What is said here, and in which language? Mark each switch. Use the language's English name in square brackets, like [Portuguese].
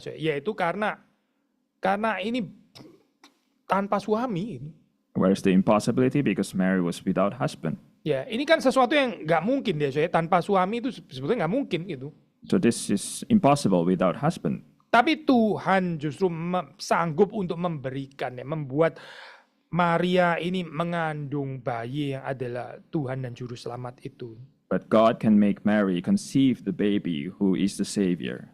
[Indonesian] Yaitu karena ini tanpa suami. [English] Where's the impossibility? Because Mary was without husband. [Indonesian] Ya, ini kan sesuatu yang nggak mungkin ya, tanpa suami itu sebetulnya nggak mungkin gitu. [English] So this is impossible without husband. [Indonesian] Tapi Tuhan justru sanggup untuk memberikan ya, membuat Maria ini mengandung bayi yang adalah Tuhan dan Juru Selamat itu. [English] But God can make Mary conceive the baby who is the Savior.